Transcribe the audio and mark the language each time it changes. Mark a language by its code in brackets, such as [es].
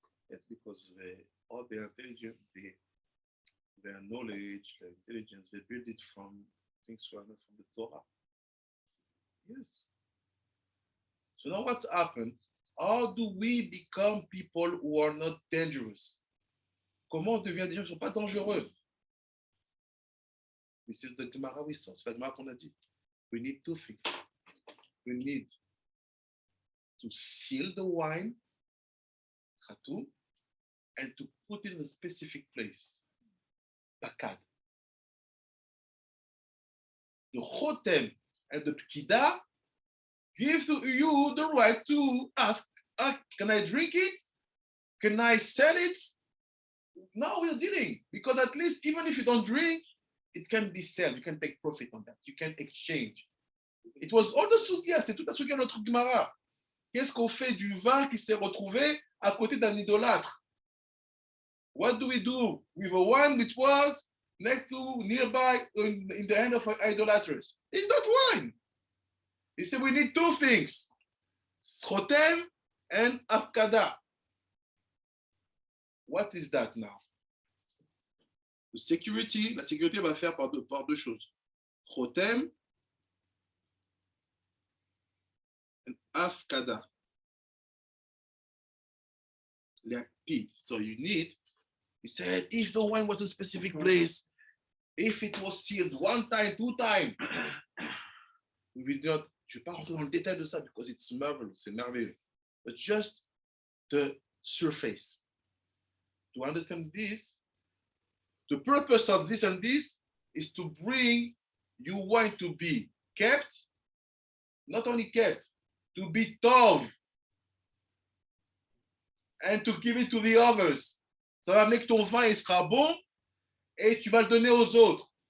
[en] Yes, because all their intelligence, their knowledge, their intelligence, they build it from things that are not from the Torah. Yes. So now what's happened? How do we become people who are not dangerous? [fr] Comment on devient des gens qui ne sont pas dangereux? [en] This is the Gemara we saw. [fr] C'est la Gemara qu'on a dit. [en] We need two things. We need to seal the wine, khatum, and to put it in a specific place, pakad. The chotem and the pkida give to you the right to ask, can I drink it? Can I sell it? Now we're dealing, because at least even if you don't drink, it can be sold. You can take profit on that. You can exchange. It was all the sugia, [fr] c'est toute la sugia de notre Gemara. Qu'est-ce qu'on fait du vin qui s'est retrouvé à côté d'un idolâtre? [en] What do we do with a wine which was next to, nearby, in the hand of idolaters? It's not wine. He said we need two things, chotem and afkada. What is that now? [fr] La sécurité va faire par deux choses. [en] Chotem and afkada. Lapid. So you need, he said, if the wine was a specific place, if it was sealed 1 time, 2 times, we will not, [fr] je ne vais pas rentrer dans le détail de ça [en] because it's marvelous, [fr] c'est merveilleux. [en] But just the surface. To understand this, the purpose of this and this is to bring you wine to be kept, not only kept, to be tov, and to give it to the others. [fr] Ça va amener que ton vin il sera bon et tu vas le donner aux autres.